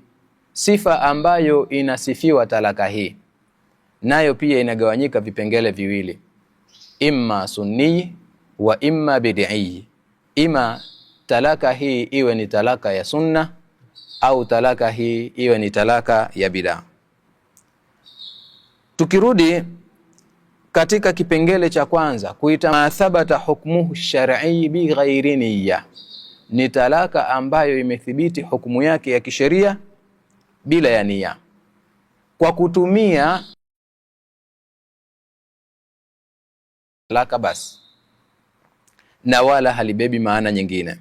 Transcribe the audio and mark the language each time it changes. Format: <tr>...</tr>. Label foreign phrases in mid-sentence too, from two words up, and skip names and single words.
<sw>Sifa ambayo inasifiwa talaka hii nayo pia inagawanyika vipengele viwili,</sw> <ar>إما سني وإما بدعي.</ar> <sw>Ima talaka hii iwe ni talaka ya sunna au talaka hii iwe ni talaka ya bid'a. Tukirudi katika kipengele cha kwanza, kuita</sw> <ar>ما ثبت حكمه الشرعي بغير نية,</ar> <sw>ni talaka ambayo imethibiti hukumu yake ya kisheria bila ya nia, kwa kutumia talaka basi, na wala halibebi maana nyingine.</sw>